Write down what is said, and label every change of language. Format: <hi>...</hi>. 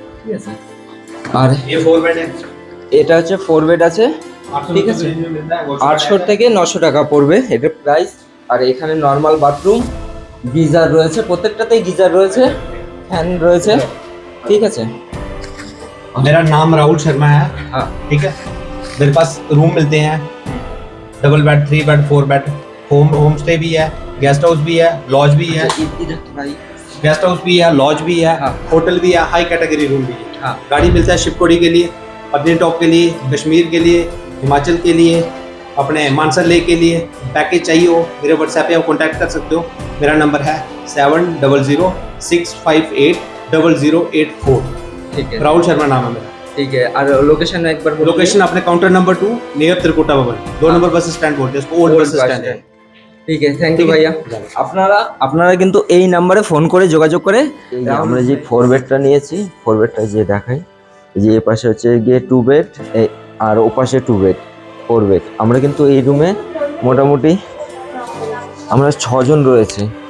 <bn>ঠিক আছে, আর</bn> <hi>ये 4 बेड है।</hi> <bn>এটা হচ্ছে 4 বেড আছে। 800</bn> <hi>ठीक है। की रेंज में मिलता है। वो</hi> <bn>800 থেকে 900 টাকা পড়বে এটার প্রাইস। আর এখানে নর্মাল বাথরুম, গিজার রয়েছে, প্রত্যেকটাতেই গিজার রয়েছে, ফ্যান রয়েছে। ঠিক আছে।</bn> <hi>मेरा नाम राहुल शर्मा है। हाँ। ठीक है, मेरे पास रूम मिलते हैं, double bed, 3 bed, 4 bed. Home stay भी है, गेस्ट हाउस भी है, लॉज भी है। इधर थोड़ा ही। गेस्ट हाउस भी है, लॉज भी है, हाँ। होटल भी है, हाई कैटेगरी रूम भी है। हाँ। गाड़ी मिलता है शिवकोड़ी के लिए, पत्नीटॉप के लिए, कश्मीर के लिए, हिमाचल के लिए, अपने मानसर लेक के लिए। पैकेज चाहिए हो मेरे व्हाट्सएप पे आप कॉन्टैक्ट कर सकते हो। मेरा नंबर है 7006580084। ठीक है, राहुल शर्मा नाम है मेरा। ठीक है। और लोकेशन एक बार बोलिए। लोकेशन अपने काउंटर नंबर 2 नियर त्रिकुटा भवन, 2 नंबर बस स्टैंड बोलते हैं इसको, ओल्ड बस स्टैंड है।</hi> <bn>ঠিক আছে, থ্যাংক ইউ ঠিক আছে। ভাইয়া। আপনারা কিন্তু এই নাম্বারে ফোন করে যোগাযোগ করে, আমরা যে 4 বেডটা নিয়েছি, 4 বেডটা যে দেখাই, এই যে এই পাশে হচ্ছে গিয়ে 2 বেড, আর ও পাশে 2 বেড, 4 বেড। আমরা কিন্তু এই রুমে মোটামুটি আমরা 6 জন রয়েছে।</bn>